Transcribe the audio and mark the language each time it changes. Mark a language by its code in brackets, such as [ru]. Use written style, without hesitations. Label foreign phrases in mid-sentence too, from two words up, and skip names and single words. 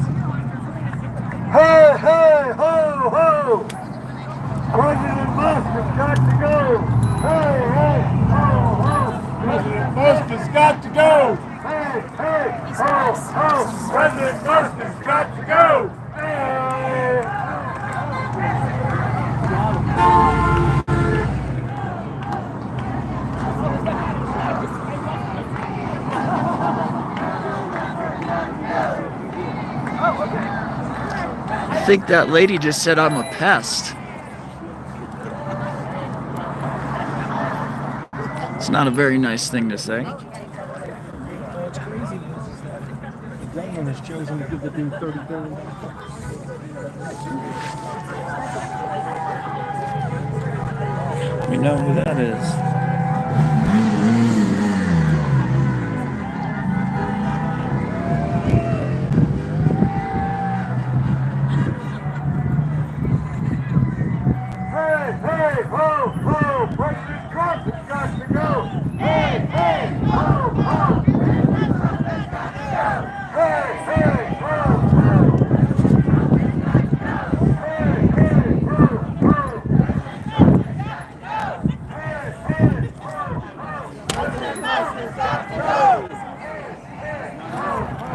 [en] Hey, hey, ho, ho. President Musk has got to go. Hey, hey, ho, ho. President Musk has got to go. Hey, hey, ho, ho. President Musk has got to go. Hey. I think that lady just said I'm a pest. It's not a very nice thing to say. What's crazy is that the government has chosen to give the dude $30 billion. We know who that is. Hey, hey, ho, ho, President Trump has got to go. Hey, hey, ho, ho. Hey, hey, ho, ho. Hey, hey, ho, ho. Hey, hey, ho, ho. President Musk has got to go. Hey, ho, ho.